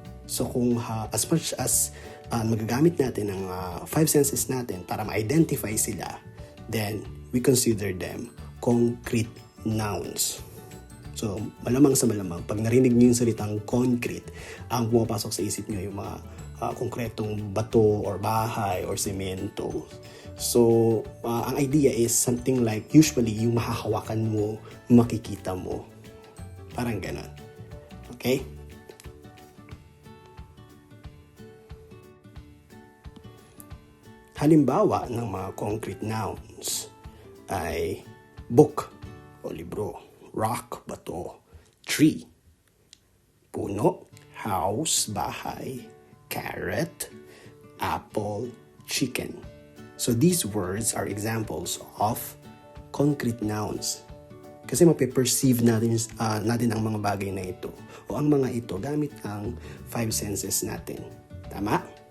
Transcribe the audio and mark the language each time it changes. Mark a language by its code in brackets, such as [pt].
[tl] So kung as much as magagamit natin ang five senses natin para ma-identify sila, then we consider them concrete nouns. So malamang sa malamang, pag narinig niyo yung salitang concrete, ang pumapasok sa isip niyo yung mga konkretong bato or bahay or semento. So, ang idea is something like usually yung mahahawakan mo, makikita mo. Parang ganon. Okay? Halimbawa ng mga concrete nouns ay book o libro, rock, bato, tree, puno, house, bahay, carrot, apple, chicken. [en] So these words are examples of concrete nouns. [tl] Kasi mape-perceive natin ang mga bagay na ito o ang mga ito gamit ang five senses natin. Tama?